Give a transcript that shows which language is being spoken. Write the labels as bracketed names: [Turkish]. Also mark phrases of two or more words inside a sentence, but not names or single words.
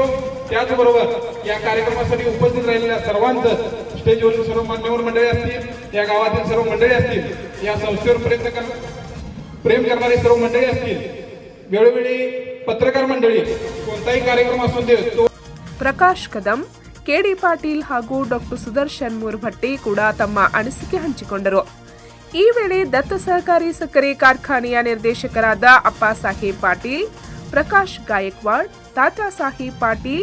[Marathi] त्याचबरोबर या कार्यक्रमासाठी उपस्थित राहिलेल्या सर्वांचं स्टेजवरील सर्व मान्यवर मंडळी असतील, या गावातील सर्व मंडळी असतील, या संस्थेवर प्रेम करणारी सर्व मंडळी असतील, वेळोवेळी पत्रकार मंडळी, कोणताही कार्यक्रम असू दे तो. [Kannada] ಪ್ರಕಾಶ್ ಕದಂ, ಕೆಡಿ ಪಾಟೀಲ್ ಹಾಗೂ ಡಾಕ್ಟರ್ ಸುದರ್ಶನ್ ಮೂರ್ಭಟ್ಟಿ ಕೂಡ ತಮ್ಮ ಅನಿಸಿಕೆ ಹಂಚಿಕೊಂಡರು. ಈ ವೇಳೆ ದತ್ತ ಸಹಕಾರಿ ಸಕ್ಕರೆ ಕಾರ್ಖಾನೆಯ ನಿರ್ದೇಶಕರಾದ ಅಪ್ಪಾಸಾಹೇಬ್ ಪಾಟೀಲ್, ಪ್ರಕಾಶ್ ಗಾಯಕ್ವಾಡ್, ತಾತಾ ಸಾಹೇಬ್ ಪಾಟೀಲ್,